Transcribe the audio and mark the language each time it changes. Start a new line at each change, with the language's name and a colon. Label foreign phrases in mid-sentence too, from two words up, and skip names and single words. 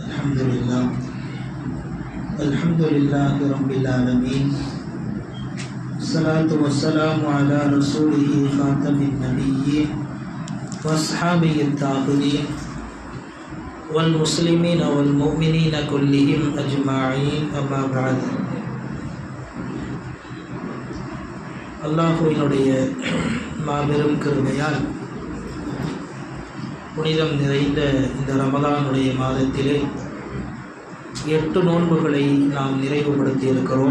Arabic: الحمد لله رب العالمين. الصلاة والسلام على رسوله خاتم النبيين و أصحابه التابعين والمسلمين والمؤمنين كلهم أجمعين أما بعد.
Tamil: அல்லாஹ்வினுடைய மாபெரும் கிருபையால் புனிதம் நிறைந்த இந்த ரமலானுடைய மாதத்திலே 8 நோன்புகளை நாம் நிறைவுபடுத்தி இருக்கிறோம்.